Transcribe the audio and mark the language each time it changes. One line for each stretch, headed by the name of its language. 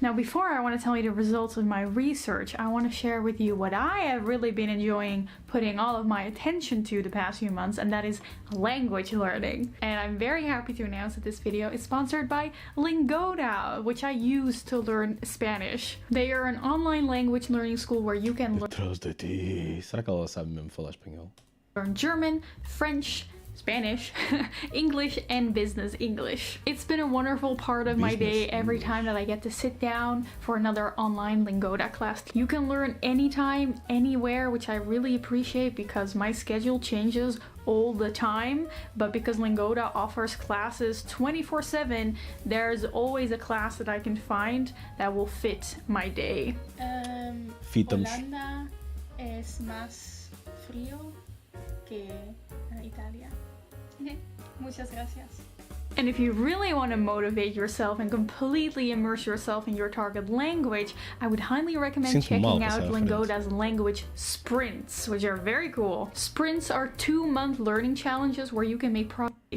English: Now before I want to tell you the results of my research, I want to share with you what I have really been enjoying putting all of my attention to the past few months, and that is language learning. And I'm very happy to announce that this video is sponsored by Lingoda, which I use to learn Spanish. They are an online language learning school where you can
Portuguese: Será que ela sabe mesmo falar espanhol?
English: learn German, French, Spanish, English, and business English. It's been a wonderful part of my day every time that I get to sit down for another online Lingoda class. You can learn anytime, anywhere, which I really appreciate because my schedule changes all the time, but because Lingoda offers classes 24/7, there's always a class that I can find that will fit my day.
Spanish: Holanda es más frío que Italia. Muchas gracias.
English: And if you really want to motivate yourself and completely immerse yourself in your target language, I would highly recommend checking out Lingoda's language sprints, which are very cool. Sprints are 2-month learning challenges where you can make progress.